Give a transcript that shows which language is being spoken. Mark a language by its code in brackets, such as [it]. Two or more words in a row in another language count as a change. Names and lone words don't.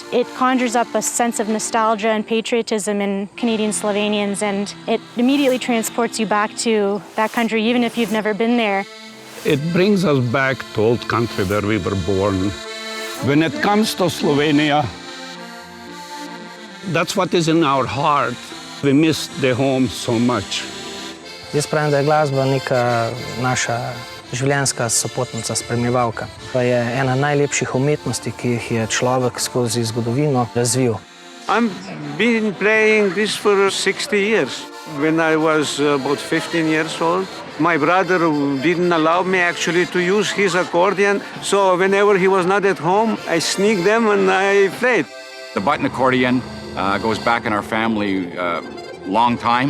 [en] It conjures up a sense of nostalgia and patriotism in Canadian Slovenians, and it immediately transports you back to that country, even if you've never been there. It brings us back to old country where we were born. When it comes to Slovenia, that's what is in our heart. We miss the home so much. [sl] Jaz pravim, da je glasba neka naša življenjska sopotnica, spremljevalka. To je ena najlepših umetnosti, ki jih je človek skozi zgodovino razvil. [en] I've been playing this for 60 years. When I was about 15 years old, my brother didn't allow me actually to use his accordion, so whenever he was not at home, I sneaked them and I played. The button accordion goes back in our family long time.